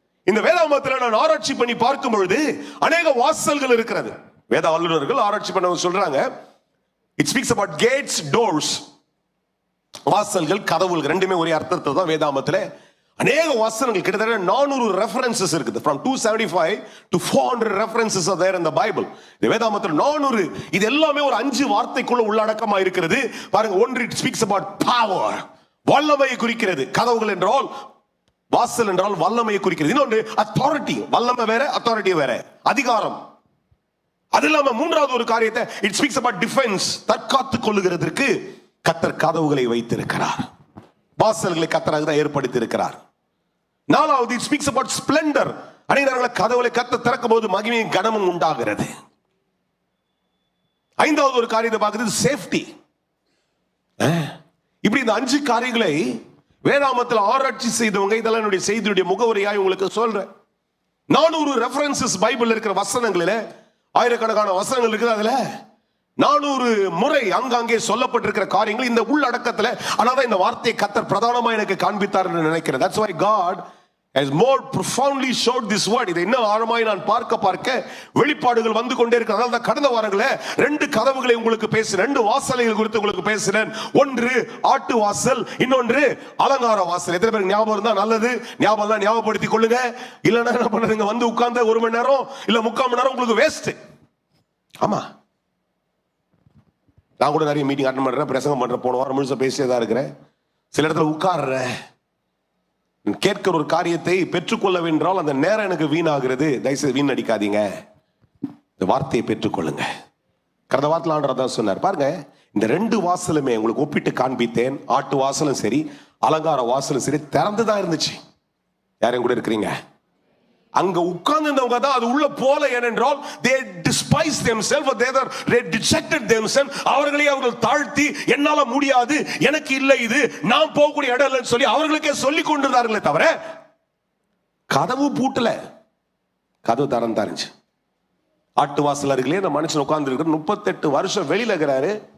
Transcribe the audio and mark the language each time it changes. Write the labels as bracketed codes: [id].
[ta] இந்த வேதாகமத்தில் நான் ஆராய்ச்சி பண்ணி பார்க்கும் பொழுது அநேக வாசல்கள் இருக்கிறது. வேத வல்லுநர்கள் ஆராய்ச்சி பண்ண சொல்றாங்க, [en] It speaks about gates, doors. [ta] வாசல்கள், கதவுகள் ரெண்டுமே ஒரே அர்த்தத்தை தான் வேதாகமத்தில். அநேக வசனங்கள், கிட்டத்தட்ட 400 ரெஃபரன்சஸ் இருக்குது. [en] From 275 to 400 references are there in the Bible. [ta] இந்த வேதாகமத்தில் 400, இது எல்லாமே ஒரு 5 வார்த்தைக்குள்ள உள்ளடக்கமா இருக்கிறது. பாருங்க, ஒன்று [en] it speaks about power, [ta] வல்லமையை குறிக்கிறது. கதவுகள் என்றால், வாசல் என்றால் வல்லமையை குறிக்கிறது. இன்னொன்று authority, வல்லமை வேற, authority வேற, அதிகாரம். அது இல்லாம மூன்றாவது ஒரு காரியத்தை [en] it speaks about defense, [ta] தற்காத்துக் கொள்ளுகிறதற்கு கர்த்தர் கதவுகளை வைத்திருக்கிறார். வாசல்களை கர்த்தர் தான் ஏற்படுத்தி இருக்கிறார். நாலாவது [en] it speaks about splendor. [ta] அநேக கதவுகளை கர்த்தர் திறக்கும் போது மகிமையும் கனமும் உண்டாகிறது. ஐந்தாவது ஒரு காரியத்தை பார்க்கிறது சேஃப்டி. இப்படி இந்த 5 காரியங்களை வேதாகமத்தில் ஆராய்ச்சி செய்தவங்க, இதெல்லாம் என்னுடைய செய்தியுடைய முகவரியாய் உங்களுக்கு சொல்றேன். 400 ரெஃபரன்சஸ் பைபிள் இருக்கிற வசனங்களில, ஆயிரக்கணக்கான வசனங்கள் இருக்குது. அதுல 400 முறை அங்கங்கே சொல்லப்பட்டிருக்கிற காரியங்கள் இந்த உள்ளடக்கத்துல. ஆனால் இந்த வார்த்தையை கர்த்தர் பிரதானமா எனக்கு காண்பித்தார் என்று நினைக்கிறேன். [en] That's why God has more profoundly showed this word. [ta] இதை இன்னும் ஆழமாய் நான் பார்க்க வெளிப்பாடுகள் வந்து கொண்டே இருக்கு. அதனால தான் கடந்த வாரங்களே 2 கதவுகளை உங்களுக்கு பேசினேன், 2 வாசல்கள் குறித்து உங்களுக்கு பேசினேன். ஒன்று ஆட்டு வாசல், இன்னொன்று அலங்கார வாசல். எத்தனை பேருக்கு ஞாபகம் இருந்தா நல்லது, ஞாபகம் தான் ஞாபகப்படுத்திக் கொள்ளுங்க. இல்லைன்னா என்ன பண்ணுறீங்க, வந்து உட்கார்ந்து 1 மணி நேரம் இல்ல 3/4 மணி நேரம் உங்களுக்கு வேஸ்ட். ஆமா, நான் கூட நிறைய மீட்டிங் அட்டன் பண்றேன், பிரசங்கம் பண்றேன், போன வாரம் முழுசா பேசியே தான் இருக்கிறேன். சில இடத்துல உட்கார்றேன், கேட்கிற ஒரு காரியத்தை பெற்றுக்கொள்ள வென்றால் அந்த நேரம் எனக்கு வீணாகிறது. தயவுசெய்து வீண் அடிக்காதீங்க, இந்த வார்த்தையை பெற்றுக்கொள்ளுங்க. கடந்த வாரத்தில் ஆண்டவர் தான் சொன்னார். பாருங்க, இந்த 2 வாசலுமே உங்களுக்கு ஒப்பிட்டு காண்பித்தேன். ஆட்டு வாசலும் சரி, அலங்கார வாசலும் சரி, திறந்துதான் இருந்துச்சு. யாரையும் கூட இருக்கிறீங்க? அங்க உட்கார்ந்தவங்க தான் அது உள்ள போல. ஏனென்றால் [en] they despise themselves, they dejected themselves. [ta] அவர்களை அவர்கள் தாழ்த்தி, என்னால முடியாது, எனக்கு இல்லை, இது நான் போகக்கூடிய இடம் இல்லைன்னு சொல்லி அவர்களுக்கே சொல்லிக் கொண்டிருந்தார்களே தவிர கதவு பூட்டல, கதவு திறந்தா இருந்துச்சு. ஆட்டு வாசல் அருகிலே இந்த மனுஷன் உட்கார்ந்து இருக்கிற 38 வருஷம் வெளியில இருக்கிறாரு.